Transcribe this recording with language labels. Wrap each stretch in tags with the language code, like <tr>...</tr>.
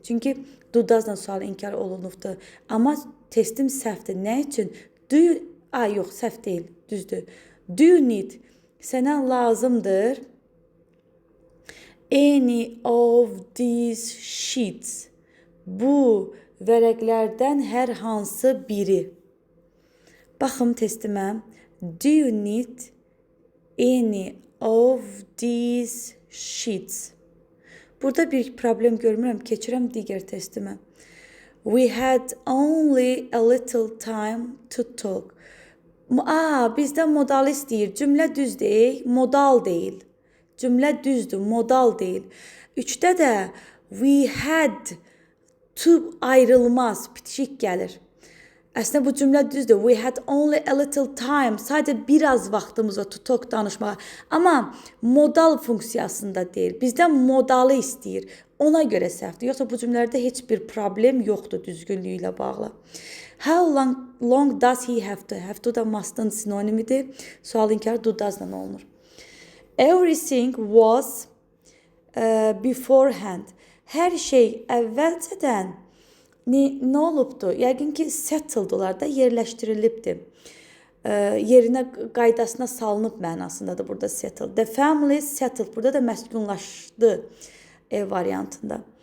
<az>Çünki do-doesla sual inkar olunubdur. Amma testim səhvdir. Nə üçün?</az> <en>Do you...</en> <az>yox, səhv deyil. Düzdür.</az> <en>Do you need?</en> <az>Sənə lazımdır.</az> <en>Any of these sheets.</en> <az>Bu vərəqlərdən hər hansı biri. Baxım testimə.</az> <en>Do you need any of these sheets?</en> <az>Burada bir problem görmürəm. Keçirəm digər testimə.</az> <en>We had only a little time to talk.</en> <az>Bizdən modal istəyir. Cümlə düz deyil, modal deyil. Cümlə düzdür, modal deyil. 3-də də</az> <en>we had to</en> <az>ayrılmaz, bitişik gəlir. Əslində bu cümlə düzdür.</az> <en>We had only a little time.</en> <az>Sadəcə biraz vaxtımız var</az> <en>to talk</en> <az>danışmağa. Amma modal funksiyasında deyil. Bizdən modalı istəyir. Ona görə səhvdir. Yoxsa bu cümlələrdə heç bir problem yoxdur düzgünlüyü ilə bağlı.</az> <en>How long does he have to? Have to</en> <az>da must'ın sinonimidir. Sual inkar do does'la olunur.</az> <en>Everything was beforehand.</en> <az>Hər şey əvvəlcədən nə olubdu? Yəqin ki, settled'lar da yerləşdirilibdi. Yerinə, qaydasına salınıb mənasındadır burada settled.</az> <en>The family settled.</en> <az>Burada da məskunlaşdı variantında.</az>